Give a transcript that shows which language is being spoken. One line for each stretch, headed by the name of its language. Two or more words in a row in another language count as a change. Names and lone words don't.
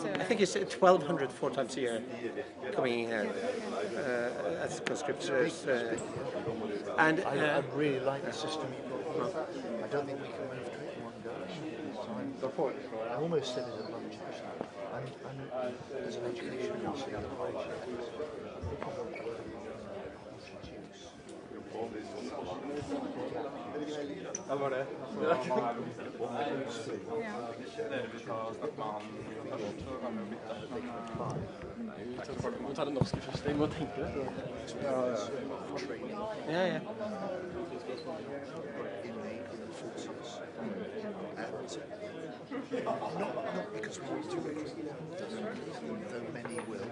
English: I think it's 1,200 4 times a year coming in here as conscripts. And I really like the system you've got. I don't think we can move to it in one go. I almost said it at lunch actually. And as an education minister,
Norwegian: var det. Må ta det norske først. Jeg må tenke det. Ja.
English: Not because we want to recruit, though many will.